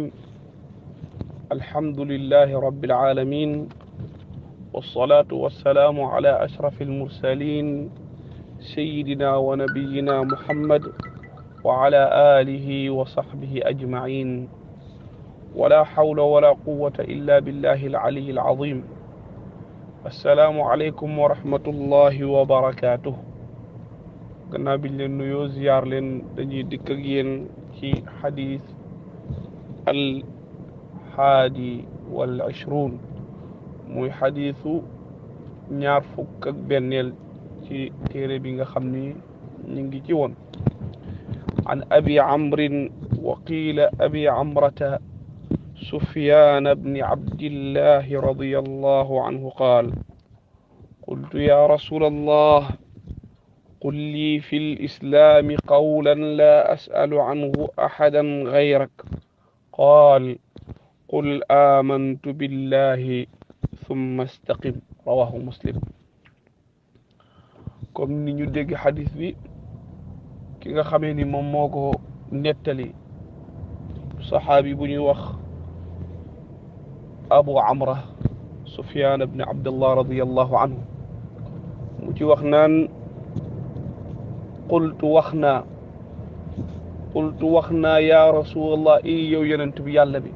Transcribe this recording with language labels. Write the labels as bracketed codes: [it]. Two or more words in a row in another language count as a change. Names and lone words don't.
[ar] الحمد لله رب العالمين، والصلاة والسلام على أشرف المرسلين سيدنا ونبينا محمد وعلى آله وصحبه أجمعين، ولا حول ولا قوة إلا بالله العلي العظيم. السلام عليكم ورحمة الله وبركاته. [wo] gannaaw biñ leen nuyoo ziyaar leen dañuy dikk ak yéen ci xadis [ar] الحادي والعشرين [wo] muy xadisu ñaar fukk ak benneel ci téere bi nga xam ni ñu ngi ci woon. [ar] عن أبي عمرو وقيل أبي عمرة سفيان بن عبد الله رضي الله عنه قال قلت يا رسول الله قل لي في الإسلام قولا لا أسأل عنه أحدا غيرك قال قل آمنت بالله ثم استقم رواه مسلم. [wo] comme ni ñu dégg xadis bi ki nga xamee ni moom moo ko nettali saxaabi bu ñuy wax abu amra sufyaan ibn abdullah [ar] رضي الله عنه [wo] mu ci wax naan qultu wax naa [ar] يا رسول الله [wo] yow yonent bi yàlla bi.